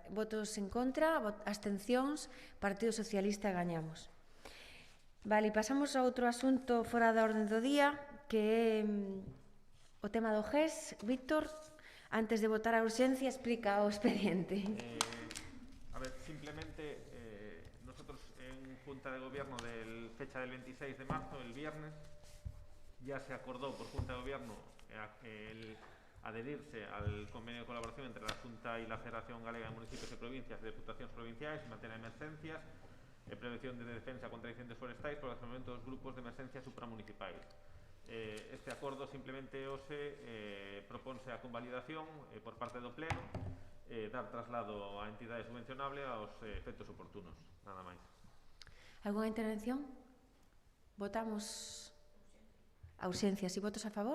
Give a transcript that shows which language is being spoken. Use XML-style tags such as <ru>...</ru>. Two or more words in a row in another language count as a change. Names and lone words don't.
<gl>Votos en contra, abstencións, Partido Socialista, gañamos. Vale, pasamos a outro asunto fora da orde do día, que é o tema do GES. Víctor, antes de votar a urxencia, explica o expediente.</gl> <es>A ver, simplemente nosotros en Junta de Gobierno fecha del 26 de marzo, el viernes, ya se acordó por Junta de Gobierno el adherirse al convenio de colaboración entre la Junta y la Federación Galega de Municipios y Provincias de Diputaciones Provinciales en materia de emergencias, prevención de defensa contra incendios forestales por el desarrollamento</es> <gl>dos grupos</gl> <es>de emergencias supramunicipales.</es> <gl>Este acordo simplemente proponse a convalidación por parte do Pleno, dar traslado a entidades subvencionables aos efectos oportunos, nada máis.</gl> <es>Alguna intervención?</es> <gl>Votamos a urxencias e votos a favor?</gl>